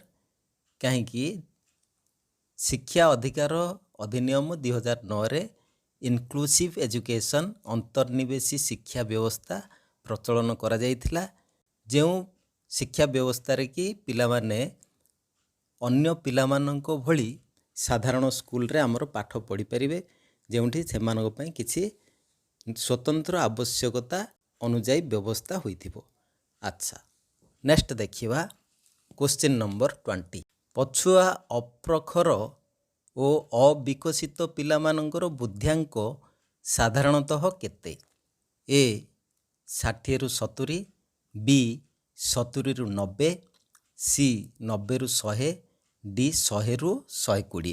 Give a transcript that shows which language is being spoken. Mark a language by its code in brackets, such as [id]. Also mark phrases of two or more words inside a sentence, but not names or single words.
[or] କାହିଁକି ଶିକ୍ଷା ଅଧିକାର ଅଧିନିୟମ 2009ରେ [en] inclusive education [or] ଅନ୍ତର୍ନିବେଶୀ ଶିକ୍ଷା ବ୍ୟବସ୍ଥା ପ୍ରଚଳନ କରାଯାଇଥିଲା, ଯେଉଁ ଶିକ୍ଷା ବ୍ୟବସ୍ଥାରେ କି ପିଲାମାନେ ଅନ୍ୟ ପିଲାମାନଙ୍କ ଭଳି ସାଧାରଣ ସ୍କୁଲରେ ଆମର ପାଠ ପଢ଼ିପାରିବେ, ଯେଉଁଠି ସେମାନଙ୍କ ପାଇଁ କିଛି ସ୍ୱତନ୍ତ୍ର ଆବଶ୍ୟକତା ଅନୁଯାୟୀ ବ୍ୟବସ୍ଥା ହୋଇଥିବ। ଆଚ୍ଛା, ନେକ୍ସଟ ଦେଖିବା [en] question number [or] 20 ପଛୁଆ ଅପ୍ରଖର ଓ ଅବିକଶିତ ପିଲାମାନଙ୍କର ବୁଦ୍ଧ୍ୟାଙ୍କ ସାଧାରଣତଃ କେତେ? ଏ 60ରୁ 70, ବି 70ରୁ 90, ସି 90ରୁ 100, ଡି 100ରୁ 120।